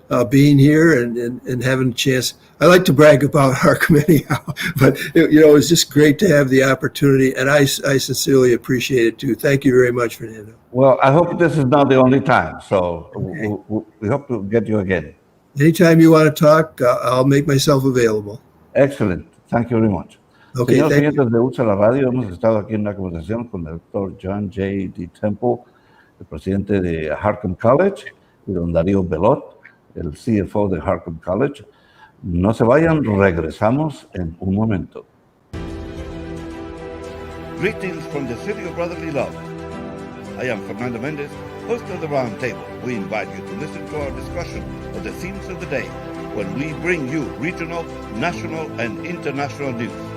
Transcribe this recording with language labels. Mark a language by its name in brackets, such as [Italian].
[English] being here and having a chance. I like to brag about HARCUM anyhow, but it's just great to have the opportunity, and I sincerely appreciate it too. Thank you very much, Fernando. Well, I hope this is not the only time, so Okay. we hope to get you again. Anytime you want to talk, I'll make myself available. Excellent. Thank you very much. Okay, [Spanish] Señores [English] thank you. [Spanish] oyentes de Usa la Radio, hemos estado aquí en una conversación con el doctor John J. D. Temple, el presidente de HARCUM College, y don Darío Bellot, el CFO de HARCUM College. No se vayan, regresamos en un momento. [English] Greetings from the city of brotherly love. I am Fernando Mendez, host of the Roundtable. We invite you to listen to our discussion of the themes of the day when we bring you regional, national, and international news.